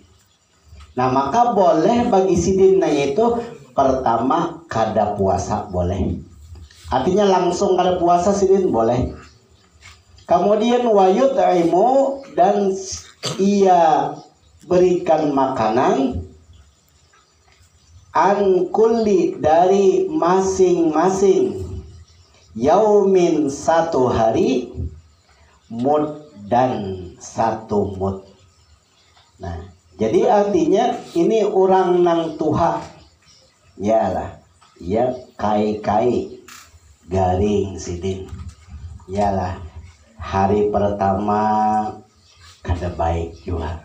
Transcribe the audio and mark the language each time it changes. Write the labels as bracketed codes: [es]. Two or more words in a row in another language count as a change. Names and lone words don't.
[bjn] Nah maka boleh bagi sidinnya itu pertama kada puasa boleh. Artinya langsung kada puasa sidin boleh. Kemudian wayut'imu, dan ia berikan makanan [ar] عن كل [bjn] dari masing-masing yaumin 1 hari mud dan 1 mud. Nah Jadi artinya ini orang nang tuha. Yalah, ya kai-kai garing sidin. Yalah, hari pertama kada baik juga.